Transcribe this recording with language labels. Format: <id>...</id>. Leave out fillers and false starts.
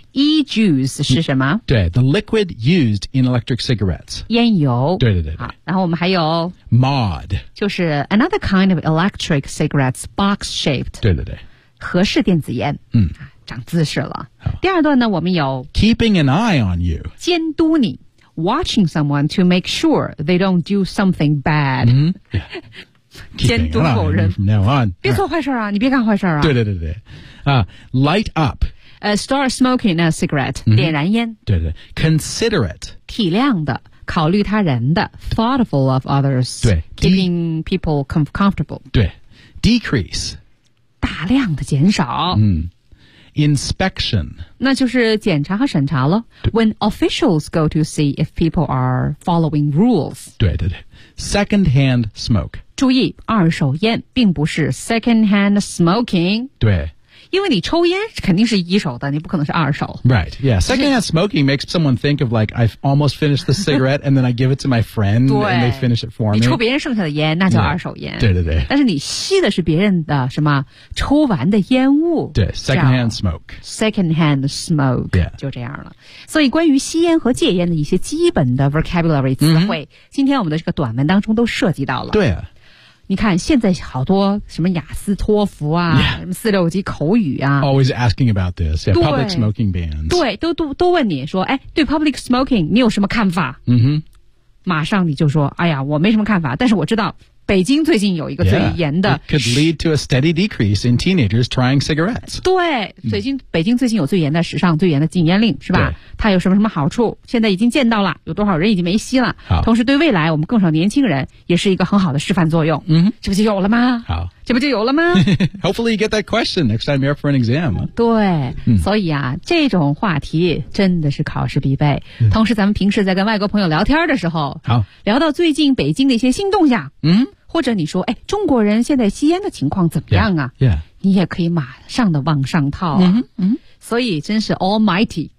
<zh>E-juice 是什么、</zh> <en>对 The liquid used in electric cigarettes</en> <zh>烟油对对 对好然后我们还有</zh> <en>Mod</en> <zh>就是</zh> <en>another kind of electric cigarettes box shaped</en> <zh>对对对合适电子烟嗯长姿势了第二段呢我们有</zh> <en>Keeping an eye on you</en> <zh>监督你</zh> <en>Watching someone to make sure they don't do something bad 嗯、yeah.</en> <zh>监督某人</zh> <en>from now on.</en> <zh>别做坏事啊你别干坏事啊对对对对、</zh> <en>Light up Start smoking a cigarette、</en> <zh>点燃烟对对 Considerate 体谅的考虑他人的</zh> <en>Thoughtful of others</en> <zh>对</zh> <en>Keeping people comfortable 对 Decrease</en> <zh>大量的减少、</zh> <en>Inspection</en> <zh>那就是检查和审查了</zh> <en>When officials go to see if people are following rules</en> <zh>对对对</zh> <en>Secondhand smoke</en> <zh>注意二手烟并不是 secondhand smoking 对因为你抽烟肯定是一手的你不可能是二手</zh> <en>Right, yeah Secondhand smoking makes someone think of like I've almost finished the cigarette and then I give it to my friend and they finish it for me</en> <zh>你抽别人剩下的烟那叫二手烟对对对但是你吸的是别人的什么抽完的烟雾</zh> <en>对 secondhand smoke Secondhand smoke、 yeah.</en> <zh>就这样了所以关于吸烟和戒烟的一些基本的 vocabulary 词汇、今天我们的这个短文当中都涉及到了对啊你看现在好多什么雅思托福啊、</zh> <en>yeah.</en> <zh>什么四六级口语啊</zh> <en>Always asking about this、 yeah, Public smoking bans</en> <zh>对 都问你说哎，对</zh> <en>public smoking</en> <zh>你有什么看法、</zh> <en>mm-hmm.</en> <zh>马上你就说哎呀我没什么看法但是我知道北京最近有一个最严的</zh> <en>yeah, It could lead to a steady decrease in teenagers trying cigarettes</en> <zh>对最近、mm-hmm. 北京最近有最严的史上最严的禁烟令是吧它有什么什么好处现在已经见到了有多少人已经没吸了同时对未来我们更少年轻人也是一个很好的示范作用嗯、mm-hmm. 这不就有了吗好这不就有了吗</zh> <en>Hopefully you get that question next time you're up for an exam</en> <zh>对、mm-hmm. 所以啊这种话题真的是考试必备、mm-hmm. 同时咱们平时在跟外国朋友聊天的时候好聊到最近北京的一些新动向嗯、mm-hmm. 或者你说哎，中国人现在吸烟的情况怎么样啊</zh> <en>yeah, yeah.</en> <zh>你也可以马上的往上套、啊</zh> <en>mm-hmm.</en> <zh>所以真是 almighty</zh>